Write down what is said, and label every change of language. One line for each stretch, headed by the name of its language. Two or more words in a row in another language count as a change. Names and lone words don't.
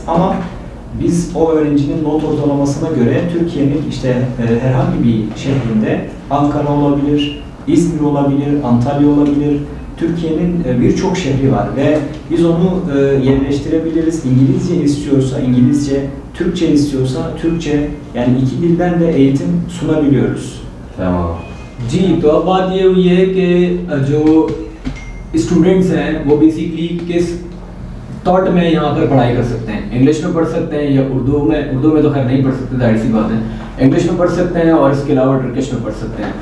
Turkish: Ama biz o öğrencinin not ortalamasına göre Türkiye'nin işte herhangi bir şehrinde, Ankara olabilir, İzmir olabilir, Antalya olabilir, Türkiye'nin birçok şehri var ve biz onu yerleştirebiliriz. İngilizce istiyorsa İngilizce, Türkçe istiyorsa Türkçe, yani iki dilden de eğitim sunabiliyoruz. Tamam.
Hindi: जी, तो अब बात ये हुई है कि जो स्टूडेंट्स हैं वो बेसिकली किस थॉट में यहाँ पर पढ़ाई कर सकते हैं। इंग्लिश में पढ़ सकते हैं या उर्दू में तो खैर नहीं पढ़ सकते, जाहिर सी बात है। इंग्लिश में पढ़ सकते हैं और इसके अलावा टर्किश में पढ़ सकते हैं।